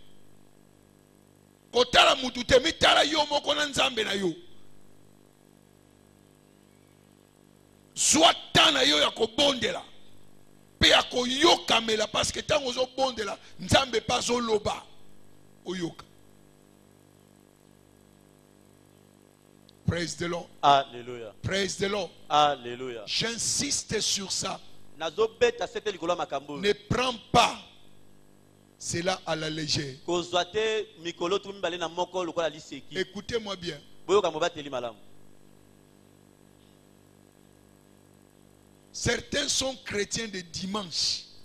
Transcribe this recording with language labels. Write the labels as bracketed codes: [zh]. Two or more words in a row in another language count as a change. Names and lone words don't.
[ln] Kotala mutute mitala yo moko na nzambe na yo. Soit tana yo ya ko bondela. Pe ya ko yokamela [fr] parce que [ln] tango zo bondela nzambe pas zo loba. Oyoka. [en] Praise the Lord. [fr] Alléluia. [en] Praise the Lord. [fr] Alléluia. J'insiste sur ça. Ne prends pas cela à la légère. Écoutez-moi bien. Certains sont chrétiens de dimanche.